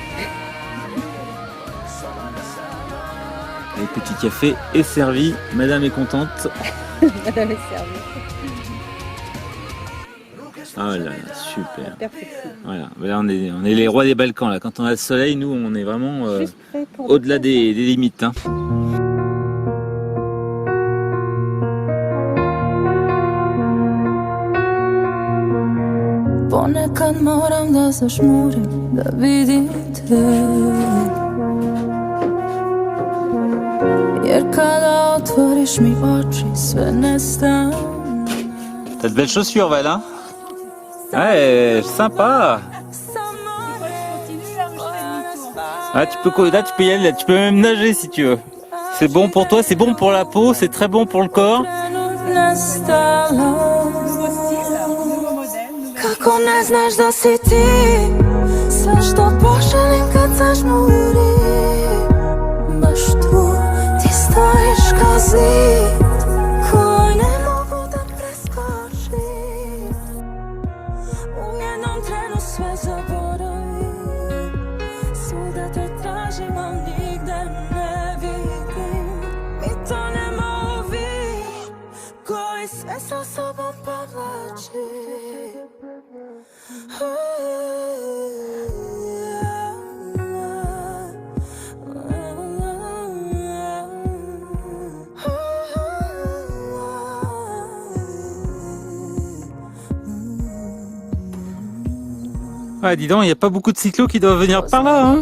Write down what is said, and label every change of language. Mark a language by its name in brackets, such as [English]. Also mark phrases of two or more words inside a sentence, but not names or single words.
[French] Le petit café est servi, madame est contente. Madame est servie. Ah là là, super. Perfection. Voilà, là on est les rois des Balkans là. Quand on a le soleil, nous on est vraiment Juste prêt pour au-delà des limites. Hein. [Serbian] Ponekad moram da zažmurim, da vidim te. Jer kada otvoriš mi oči, sve nestane. [French] T'as de belles chaussures, Val, hein? Ouais, sympa. [Serbian] Sa mnom moraš [French] Ah, là, tu peux y aller, là, tu peux même nager si tu veux. C'est bon pour toi, c'est bon pour la peau, c'est très bon pour le corps. [Serbian] Kako ne znaš da si ti sve što poželim kad zažmuri. Baš tu ti stojiš kao zid koji ne mogu da preskočim. U jednom trenu sve zaboravim, svuda te tražim, a nigde ne vidim. I to nema ovi koji sve sa sobom povlači. [French] Ouais, dis donc, il n'y a pas beaucoup de cyclos qui doivent venir par là, hein.